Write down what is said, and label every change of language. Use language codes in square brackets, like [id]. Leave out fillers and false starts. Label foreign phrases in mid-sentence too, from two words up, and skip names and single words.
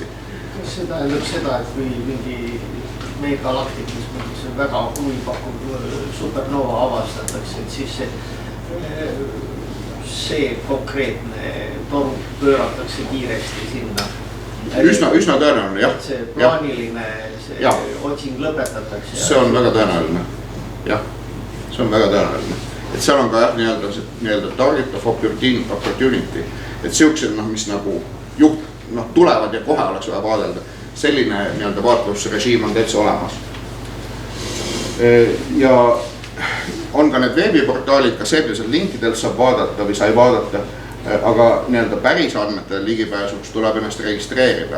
[et] Kas see tähendab seda, et kui mingi meie galaktikus mingi väga huvipakkuv supernova avastatakse, et siis see konkreetne toru pööratakse kiiresti sinna? Üsna tõenäoline, jah. See plaaniline otsing lõpetatakse? See on väga tõenäoline, jah. See on väga tõenäoline. Et seal on ka nii-öelda [en] target of opportunity, [et] et siuksed, mis nagu tulevad ja kohe oleks vaja vaadelda. Selline nii-öelda vaatlusrežiim on täitsa olemas. Ja on ka need veebiportaalid, ka see, mis linkidel saab vaadata või sai vaadata, aga nii-öelda päris andmetele ligipääsuks tuleb ennast registreerida.